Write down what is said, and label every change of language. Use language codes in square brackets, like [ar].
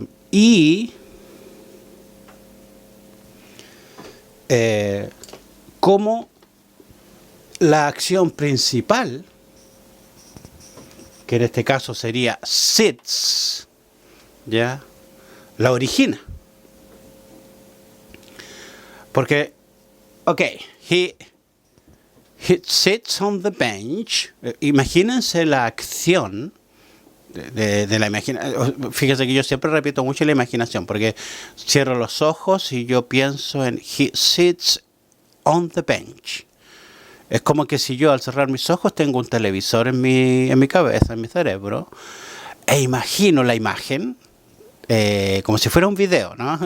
[es] Y como la acción principal, que en este caso sería sits, ¿ya?, la origina. Porque, [en] ok, he sits on the bench. [es] Imagínense la acción de la imaginación. Fíjense que yo siempre repito mucho la imaginación, porque cierro los ojos y yo pienso en [en] he sits on the bench. [es] Es como que si yo al cerrar mis ojos tengo un televisor en mi cabeza, en mi cerebro, e imagino la imagen como si fuera un video, ¿no?